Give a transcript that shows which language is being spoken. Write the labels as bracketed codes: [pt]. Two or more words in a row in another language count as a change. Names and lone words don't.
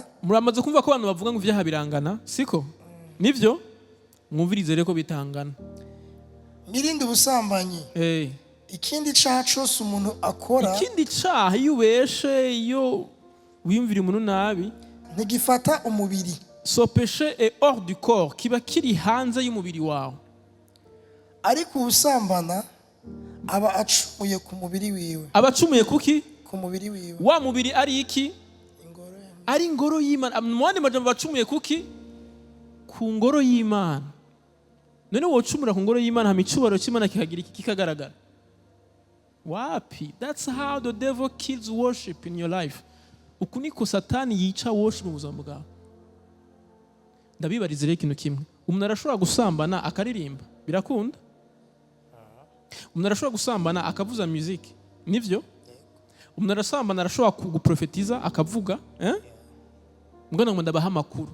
[rn] Muramaze kumva ko abantu bavuga ngo ivyaha birangana, siko? Nivyo? Mwumvirize reko bitangana. Mwirinde ubusambanyi. Ikindi cyaha cyose umuntu akora. Ikindi cyaha iyo ubeshe, iyo wiyumvira umuntu nabi ntigifata umubiri. [fr] so péché est hors du corps, [rn] kiba kiri hanze y'umubiri wawe. ariko usambana aba acumuye ku mubiri wiwe. Abacumuye kuki? Ku mubiri wiwe. Wa mubiri ari iki? Ingoro ya- Ari ingoro y'Imana. Mu yandi majambo bacumuye kuki? Ku ngoro y'Imana. None wocumura ku ngoro y'Imana hama icubaro cy'Imana kikagira iki kikagaragara? Wapi? [en] That's how the devil kills worship in your life. [rn] Uku niko Satani yica worship mu buzima bwawe. Ndabibariza rero ikintu kimwe. Umuntu arashobora gusambana akaririmba, birakunda? Umuntu arashobora gusambana akavuza music, nivyo? Umuntu arasambana arashobora kuguprofetiza akavuga, mbona ngo ndabaha amakuru.